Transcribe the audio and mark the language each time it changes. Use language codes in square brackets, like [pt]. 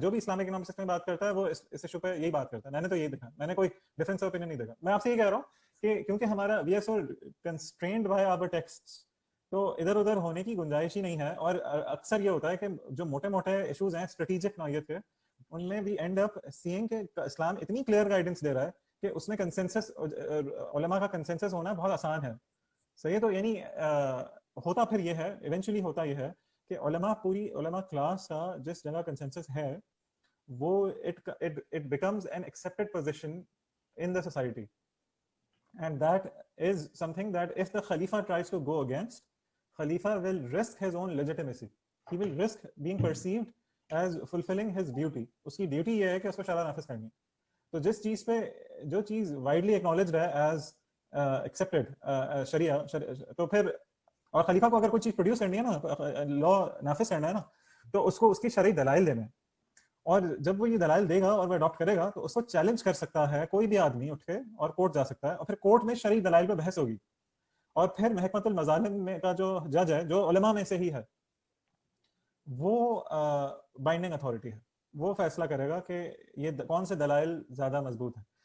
[ur] جو بھی Islamic economics میں بات کرتا ہے وہ اس ایشو پہ یہی بات کرتا ہے. میں نے تو یہی دیکھا, میں نے کوئی ڈفرینس آف اوپینین نہیں دیکھا. میں آپ سے یہ کہہ رہا ہوں کہ کیونکہ ہمارا [en] we are so constrained by our texts, [ur] تو ادھر ادھر ہونے کی گنجائش ہی نہیں ہے. اور اکثر یہ ہوتا ہے کہ جو موٹے موٹے ایشوز ہیں اسٹریٹجک نوعیت کے, ان میں [en] we end up seeing [ur] کہ اسلام اتنی کلیئر گائیڈنس دے رہا ہے کہ اس میں کنسنسس, علماء کا کنسنسس ہونا بہت آسان ہے. صحیح ہے. تو یعنی ہوتا پھر یہ ہے, ایونچولی ہوتا یہ ہے کہ علماء, پوری علماء کلاس کا جس جگہ کنسنسس ہے وہ [en] it becomes an accepted position in the society, and that is something that if the Khalifa tries to go against, Khalifa will risk his own legitimacy. He will risk being perceived as fulfilling his duty. [ur] اس کی duty یہ ہے کہ اس کو شرع نافذ کرنی ہے. تو جس چیز پہ, جو چیز وائڈلی ایکنالجڈ ہے ایز ایکسیپٹڈ شریعہ, تو پھر, اور خلیفہ کو اگر کوئی چیز پروڈیوس کرنی ہے نا, لا نافذ کرنا ہے نا, تو اس کو اس کی شرعی دلائل دینے ہیں. اور جب وہ یہ دلائل دے گا اور وہ اڈاپٹ کرے گا تو اس کو چیلنج کر سکتا ہے کوئی بھی آدمی اٹھ کے, اور کورٹ جا سکتا ہے, اور پھر کورٹ میں شرعی دلائل پہ بحث ہوگی, اور پھر محکمۃ المظالم میں کا جو جج ہے, جو علماء میں سے ہی ہے, وہ بائنڈنگ اتھارٹی ہے, وہ فیصلہ کرے گا کہ یہ کون سے دلائل زیادہ مضبوط ہیں.